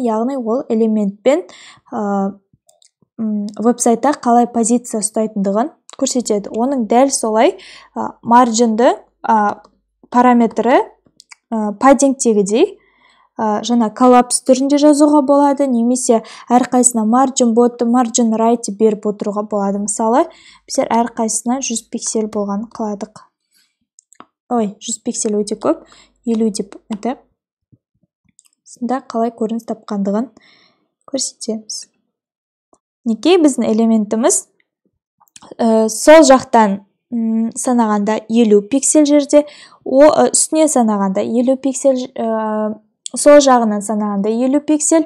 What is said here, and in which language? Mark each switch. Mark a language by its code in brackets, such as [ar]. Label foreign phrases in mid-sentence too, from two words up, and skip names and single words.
[kk] Яғни ол элементпен веб-сайтта қалай позиция ұстайтындығын көрсетеді. Оның дәл солай маржинді параметрі паддингтегідей жаңа коллапс түрінде жазуға болады, немесе әрқайсына [en] margin bottom, margin right [kk] беріп отыруға болады. Мысалы, біздер әрқайсына 100 пиксель болған қыладық. 100 пиксель өте көп, 50 деп айтайық. Сонда қалай көрініс тапқандығын көрсетеміз. Неке біздің элементіміз сол жақтан санағанда 50 пиксель жерде, үстіне санағанда 50 пиксель, сол жағынан санағанда 50 пиксель.